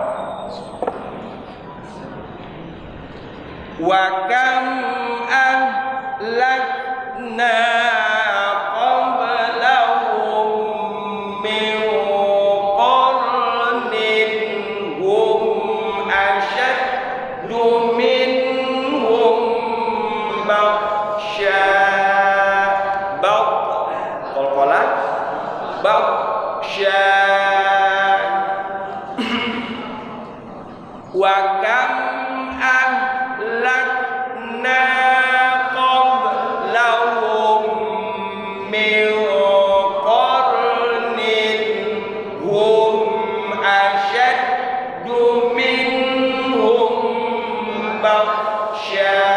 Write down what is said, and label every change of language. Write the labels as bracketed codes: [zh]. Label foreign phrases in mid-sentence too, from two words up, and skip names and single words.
[ar] وكم أهلكنا قبلهم من قرن هم أشد منهم بطشا. قلقلة بطشا. وكم أهلكنا قبلهم من قرن هم أشد منهم بطشا.